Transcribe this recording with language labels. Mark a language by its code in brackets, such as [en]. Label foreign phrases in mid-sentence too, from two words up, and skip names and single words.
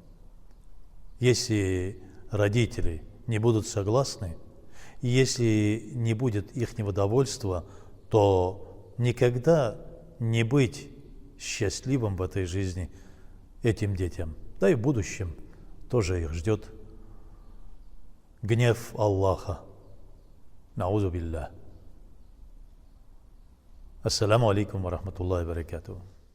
[ru] если родители не будут согласны, и если не будет их довольства, то никогда не быть счастливым в этой жизни этим детям. Да и в будущем тоже их ждет гнев Аллаха. [ar] نعوذ بالله. السلام عليكم ورحمة الله وبركاته.